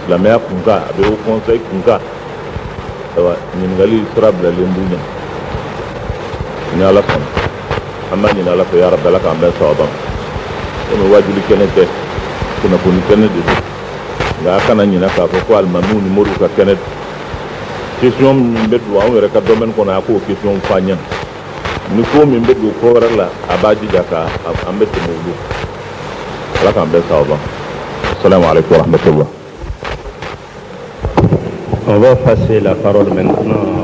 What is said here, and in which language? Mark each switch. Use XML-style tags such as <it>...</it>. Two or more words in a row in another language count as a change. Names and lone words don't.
<bm>silamɛya kunkan a bɛ o conseil kunkan ayiwa ɲininkali sira bilalen b'u ɲɛ ni ala sɔnna an b'a ɲini ala fɛ</bm> <ar>يا رب</ar> <bm>ala k'an bɛɛ sababan komi wajuli kɛnɛ tɛ kunnafoni kɛnɛ de don nka a kana ɲina k'a fɔ ko alimamiw ni moriw ka kɛnɛ don question min bɛ don anw yɛrɛ ka domaine kɔnɔ a k'o question fɔ an ɲɛna ni ko min bɛ don ko wɛrɛ la a b'a jija ka an bɛ tɛmɛ olu ala k'an bɛɛ sababan</bm> <ar>السلام عليكم ورحمة الله.</ar> <fr>On va passer la parole maintenant.</fr>